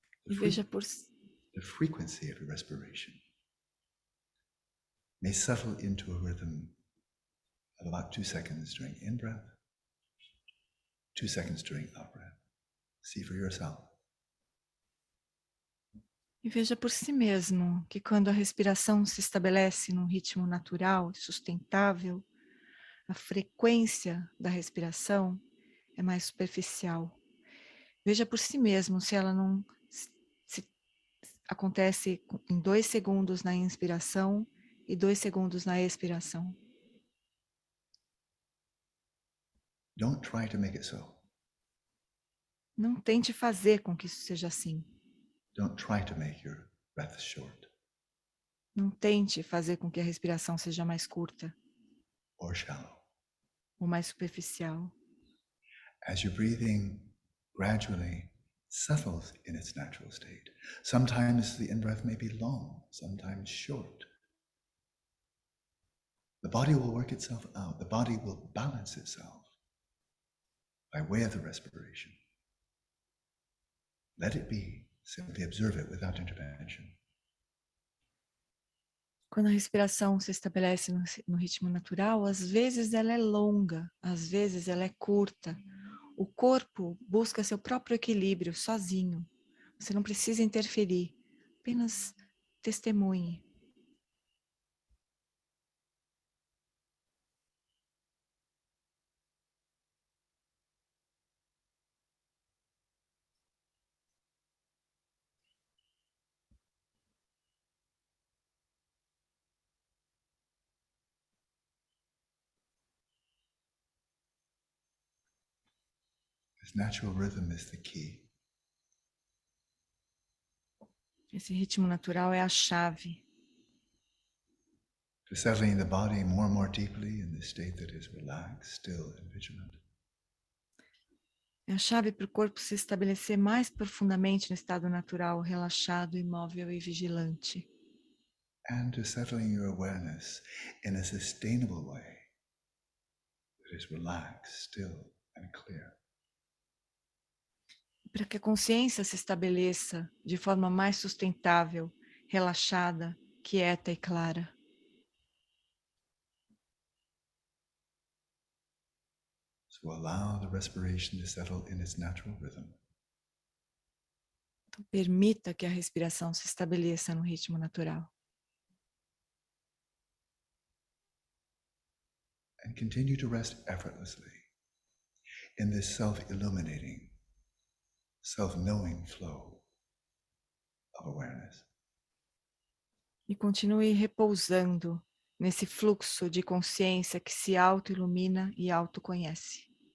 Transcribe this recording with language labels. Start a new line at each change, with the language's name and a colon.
Portuguese: E veja por
English: The frequency of your respiration may settle into a rhythm of about 2 seconds during in-breath, 2 seconds during out-breath. See for yourself.
Portuguese: E veja por si mesmo que quando a respiração se estabelece num ritmo natural e sustentável, a frequência da respiração é mais superficial. Veja por si mesmo se ela não se acontece em 2 segundos na inspiração e 2 segundos na expiração.
English: Don't try to make it so.
Portuguese: Não tente fazer com que isso seja assim.
English: Don't try to make your breath short
Portuguese: Não tente fazer com que a respiração seja mais curta
English: or shallow.
Portuguese: ou mais superficial.
English: As your breathing gradually settles in its natural state, sometimes the in-breath may be long, sometimes short. The body will work itself out. The body will balance itself by way of the respiration. Let it be. Simply observe it without intervention.
Portuguese: Quando a respiração se estabelece no ritmo natural, às vezes ela é longa, às vezes ela é curta. O corpo busca seu próprio equilíbrio sozinho. Você não precisa interferir, apenas testemunhe.
English: This natural rhythm is the key.
Portuguese: Esse ritmo natural é a chave
English: To settling the body more and more deeply in this state that is relaxed, still, and vigilant.
Portuguese: É a chave para o corpo se estabelecer mais profundamente no estado natural, relaxado, imóvel e vigilante.
English: And to settling your awareness in a sustainable way that is relaxed, still, and clear.
Portuguese: Para que a consciência se estabeleça de forma mais sustentável, relaxada, quieta e clara.
English: So allow the respiration to settle in its natural rhythm.
Portuguese: Então, permita que a respiração se estabeleça no ritmo natural.
English: And continue to rest effortlessly in this self-illuminating, self-knowing flow of awareness.
Portuguese: E continue repousando nesse fluxo de consciência que se auto-ilumina e autoconhece.